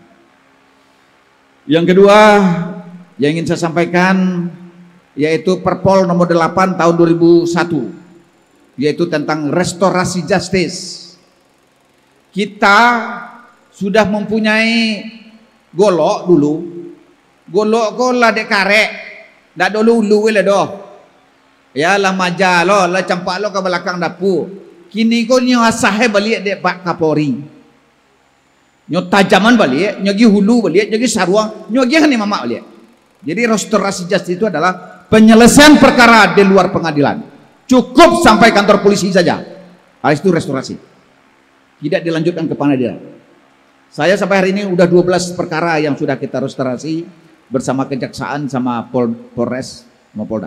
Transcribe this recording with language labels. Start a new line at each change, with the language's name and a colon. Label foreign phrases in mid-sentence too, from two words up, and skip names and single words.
Indonesian: Yang kedua yang ingin saya sampaikan yaitu Perpol nomor 8 tahun 2001, yaitu tentang
English: restorasi justice.
Indonesian: Kita sudah mempunyai golok dulu.
Minangkabau: Golok ko lah dek karek. Dak dulu le doh. Ya lah maja lo, lah campak lo ke belakang dapur. Kini ko nyo asahe balik dek Pak Kapolri. Nyo tajaman balik, nyo gi hulu balik, nyo gi saruang, nyo gi hani mama balik.
Indonesian: Jadi
English: restorasi justice
Indonesian: itu adalah penyelesaian perkara di luar pengadilan. Cukup sampai kantor polisi saja. Habis itu restorasi. Tidak dilanjutkan ke pengadilan. Saya sampai hari ini udah 12 perkara yang sudah kita restorasi bersama kejaksaan sama Polres sama Polda.